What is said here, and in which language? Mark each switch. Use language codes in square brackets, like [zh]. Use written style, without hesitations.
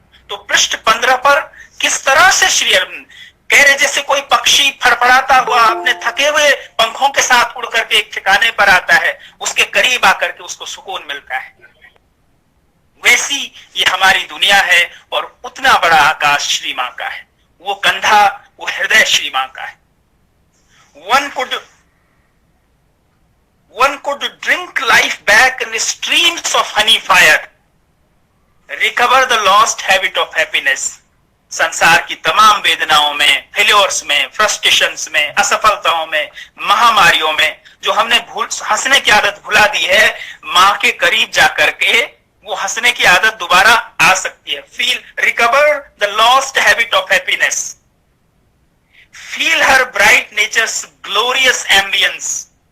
[hi] तो पृष्ठ 15 पर किस तरह से श्री अरविंद कह रहे, जैसे कोई पक्षी फड़फड़ाता हुआ अपने थके हुए पंखों के साथ उड़ करके एक ठिकाने पर आता है, उसके करीब आकर के उसको सुकून मिलता है, वैसी ये हमारी दुनिया है और उतना बड़ा आकाश श्री मां का है। वो कंधा, वो हृदय श्री मां का है। [en] One could drink life back in streams of honey fire, recover the lost habit of happiness। [hi] संसार की तमाम वेदनाओं में, फेल्योर्स में, फ्रस्ट्रेशंस में, असफलताओं में, महामारियों में जो हमने हंसने की आदत भुला दी है, मां के करीब जाकर के वो हंसने की आदत दोबारा आ सकती है। [en] Recover the lost habit of happiness, feel her bright nature's glorious ambience.